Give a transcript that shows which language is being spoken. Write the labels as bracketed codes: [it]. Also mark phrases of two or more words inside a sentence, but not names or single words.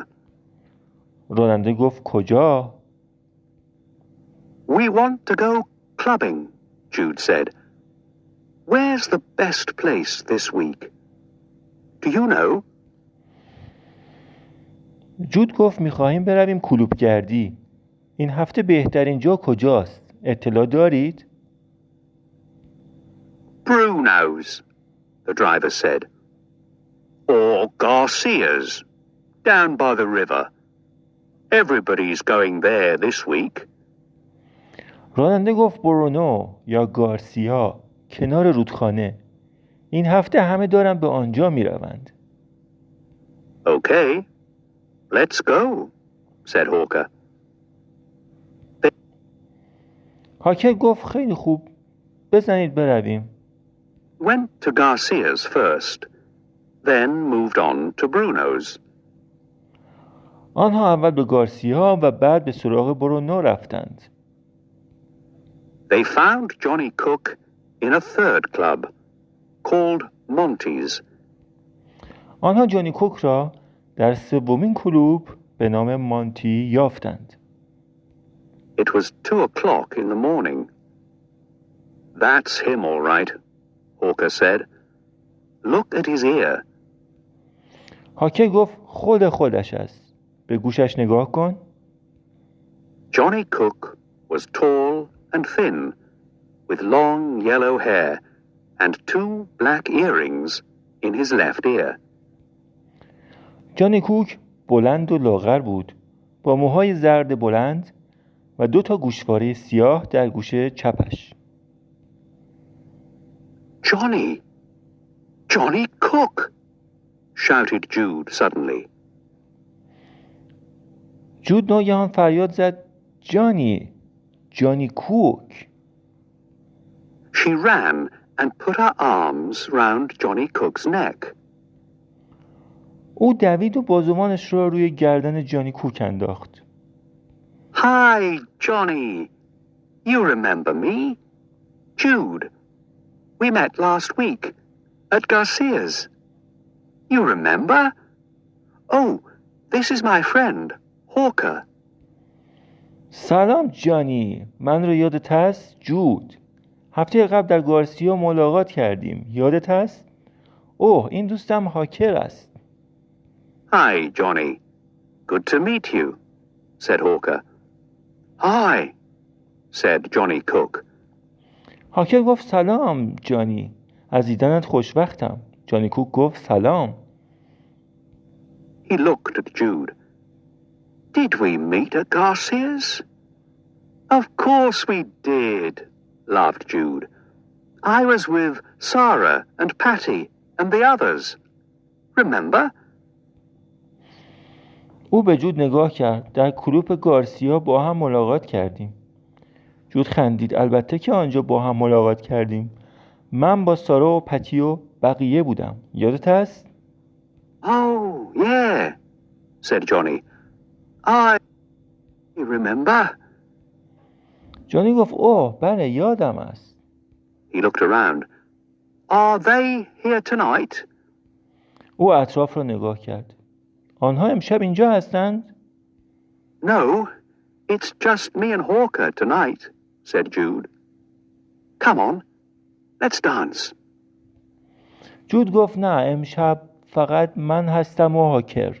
[fa] راننده گفت کجا؟ [en] We want to go clubbing, Jude said. Where's the best place this week? Do you know? [fa] جود گفت میخواهیم برویم کلوبگردی. این هفته بهترین جا کجاست؟ اطلاع دارید؟ [en] Bruno's, the driver said. Or Garcia's, down by the river. Everybody's going there this week. [fa] راننده گفت برونو یا گارسیا کنار رودخانه. این هفته همه دارن به آنجا می روند. [en] Okay, let's go, said Hawker. [fa] هاکر گفت خیلی خوب، بزنید برویم. [en] Went to Garcia's first, then moved on to Bruno's. [fa] آنها اول به گارسیا و بعد به سراغ برونو رفتند. [en] They found Johnny Cook in a third club called Monty's. [fa] آنها جانی کوک را در سومین کلوب به نام مانتی یافتند. [en] It was 2:00 in the morning. That's him all right, Hawker said. Look at his ear. [fa] هاکر گفت خودش است. به گوشش نگاه کن. [en] Johnny Cook was tall and thin, with long yellow hair and 2 black earrings in his left ear. [fa] جانی کوک بلند و لاغر بود، با موهای زرد بلند و 2 گوشواره سیاه در گوش چپش. [en] Johnny Cook, shouted Jude suddenly. [fa] جود ناگهان فریاد زد جانی کوک. [en] She ran and put her arms round Johnny Cook's neck. [fa] او دوید و بازوانش را روی گردن جانی کوک انداخت. [en] Hi, Johnny. You remember me? Jude. We met last week at Garcia's. You remember? Oh, this is my friend, Hawker. [fa] سلام جانی، من رو یادت هست؟ جود. هفته قبل در گارسیا ملاقات کردیم، یادت هست؟ اوه، این دوستم هاکر است. [en] Hi, Johnny. Good to meet you, said Hawker. Hi, said Johnny Cook. [fa] هاکر گفت سلام جانی، از دیدنت خوشوقتم. جانی کوک گفت سلام. [en] He looked at Jude. Did we meet at Garcia's? Of course we did, laughed Jude. I was with Sarah and Patty and the others. Remember? [fa] او به جود نگاه کرد. در کلوپ گارسیا با هم ملاقات کردیم. جود خندید. البته که آنجا با هم ملاقات کردیم. من با سارا و پتی و بقیه بودم. یادت هست؟ [en] Oh, yeah, said Johnny. I remember. [fa] جانی گفت اوه بله یادم است. [en] He looked around. Are they here tonight? [fa] او اطراف را نگاه کرد. آنها امشب اینجا هستند؟ [en] No, it's just me and Hawker tonight, said Jude. Come on, let's dance. [fa] جود گفت نه، امشب فقط من هستم و هاکر.